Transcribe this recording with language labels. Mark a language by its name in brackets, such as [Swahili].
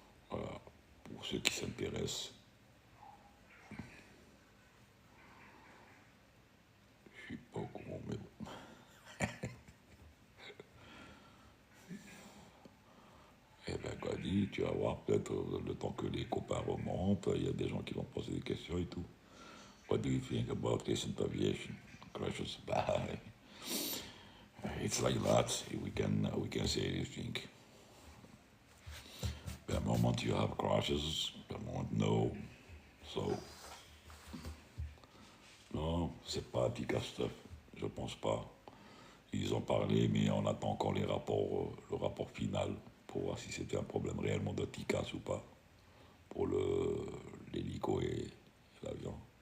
[French] Voilà, pour ceux qui s'intéressent. Je ne suis pas au courant, mais bon. Eh bien, Gadi, tu vas voir peut-être le temps que les copains remontent, il y a des gens qui vont poser des questions et tout. [English] What do you think about recent aviation crashes? It's like that. We can say anything. Per moment you have crashes, per moment no. [French] So, non, c'est pas Tika Stuff. Je pense pas. Ils ont parlé, mais on attend encore le rapport final pour voir si c'était un problème réellement de TICAS ou pas pour l'hélico et l'avion.